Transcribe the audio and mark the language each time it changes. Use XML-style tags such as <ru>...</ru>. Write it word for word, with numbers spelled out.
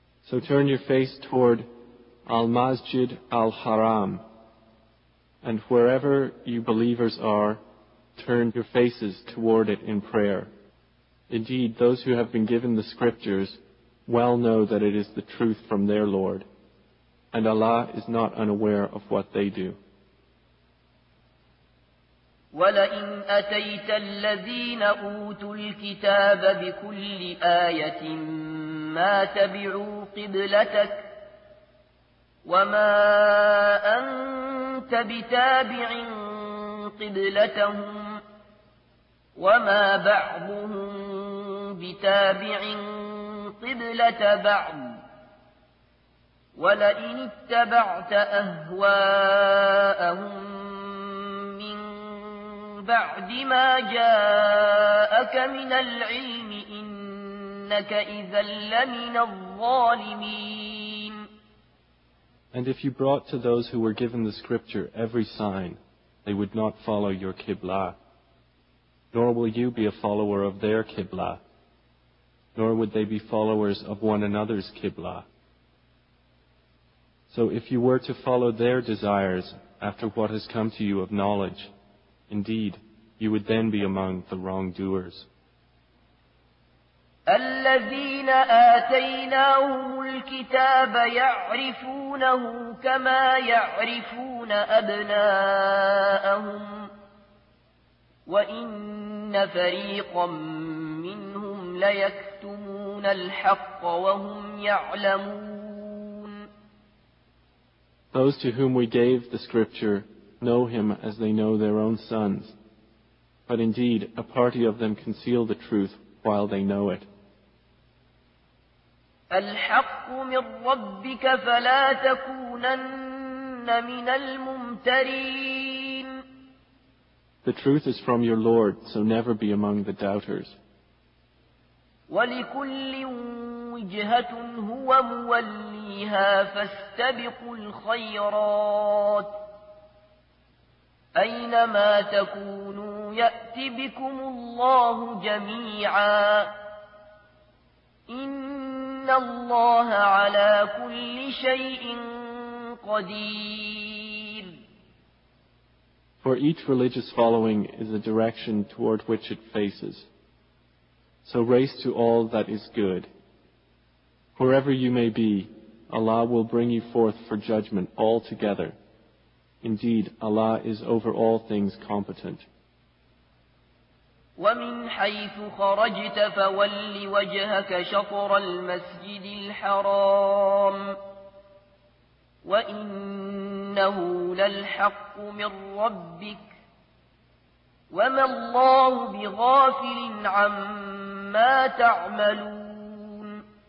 <en>So turn your face toward Al-Masjid Al-Haram, and wherever you believers are, turn your faces toward it in prayer. Indeed, those who have been given the scriptures well know that it is the truth from their Lord, and Allah is not unaware of what they do.</en> <ar>وَلَئِنْ أَتَيْتَ الَّذِينَ أُوتُوا الْكِتَابَ بِكُلِّ آيَةٍ مَا تَبِعُوا قِبْلَتَكَ وما أنت بتابع قبلتهم وما بعضهم بتابع قبلة بعض ولئن اتبعت أهواءهم من بعد ما جاءك من العلم إنك إذا لمن الظالمين.</ar> <en>And if you brought to those who were given the scripture every sign, they would not follow your Qibla, nor will you be a follower of their Qibla, nor would they be followers of one another's Qibla. So if you were to follow their desires after what has come to you of knowledge, indeed, you would then be among the wrongdoers.</en> <ar>الذين آتيناهم الكتاب يعرفونه كما يعرفون أبناءهم وإن فريقا منهم ليكتمون الحق وهم يعلمون.</ar> <en>Those to whom we gave the scripture know him as they know their own sons, but indeed a party of them conceal the truth while they know it.</en> <ar>الحق من ربك فلا تكونن من الممترين.</ar> <en>The truth is from your Lord, so never be among the doubters.</en> <ar>ولكل وجهة هو موليها فاستبقوا الخيرات أينما تكونوا يأت بكم الله جميعا إن Allah ala kulli shay'in qadir.</ar> <en>For each religious following is a direction toward which it faces. So race to all that is good. Wherever you may be, Allah will bring you forth for judgment altogether. Indeed, Allah is over all things competent.</en> <ar>ومن حيث خرجت فول وجهك شطر المسجد الحرام وإنه للحق من ربك وما الله بغافل عما تعملون.</ar>